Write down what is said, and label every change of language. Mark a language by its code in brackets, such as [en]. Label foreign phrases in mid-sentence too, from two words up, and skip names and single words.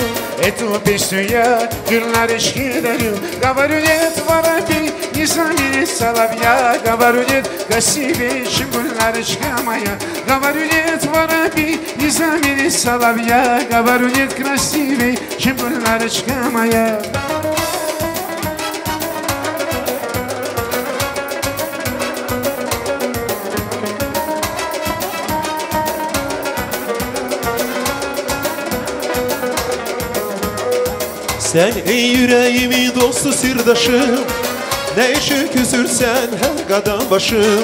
[ru] Эту песню я Гюльнарочке дарю. Говорю, нет, воробей не заменит соловья. Говорю, нет, красивее, чем Гюльнарочка моя. Говорю, нет, воробей не заменит соловья. Говорю, нет, красивее, чем Гюльнарочка моя. [az] Sen ey yüreğimin dostu sırdaşım, ne için küsürsen her kadam başım.